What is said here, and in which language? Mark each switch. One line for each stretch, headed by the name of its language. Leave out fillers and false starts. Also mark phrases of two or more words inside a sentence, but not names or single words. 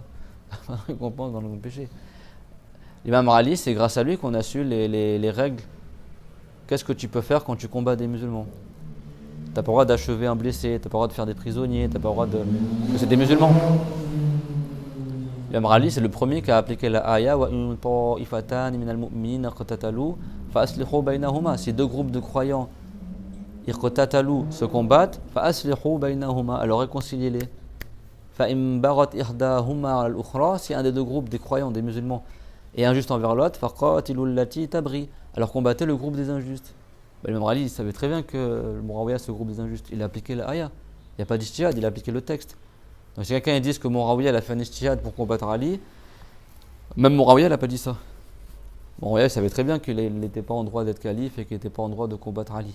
French: Des récompenses dans le péché. L'imam Ali, c'est grâce à lui qu'on a su les règles. Qu'est-ce que tu peux faire quand tu combats des musulmans? T'as pas le droit d'achever un blessé, t'as pas le droit de faire des prisonniers, t'as pas le droit de... Parce que c'est des musulmans. L'imam Ali, c'est le premier qui a appliqué la ayah
Arabic: وإن طائفتان من المؤمنين اقتتلوا فأصلحوا بينهما.
French: Si deux groupes de croyants iqtatalu se combattent,
Arabic: فأصلحوا بينهما,
French: alors réconciliez-les.
Arabic: فإن بغت إحداهما الأخرى,
French: si un des deux groupes des croyants, des musulmans est injuste envers l'autre,
Arabic: فقاتلوا التي تبغي,
French: alors combattez le groupe des injustes. L'imam Ali, il savait très bien que le Muawiyah c'est le groupe des injustes, il a appliqué la ayah. Il n'y a pas d'ijtihad, il a appliqué le texte. Donc si quelqu'un dit que Muawiyah a fait un ijtihad pour combattre Ali, même Muawiyah n'a pas dit ça. Muawiyah il savait très bien qu'il n'était pas en droit d'être calife et qu'il n'était pas en droit de combattre Ali.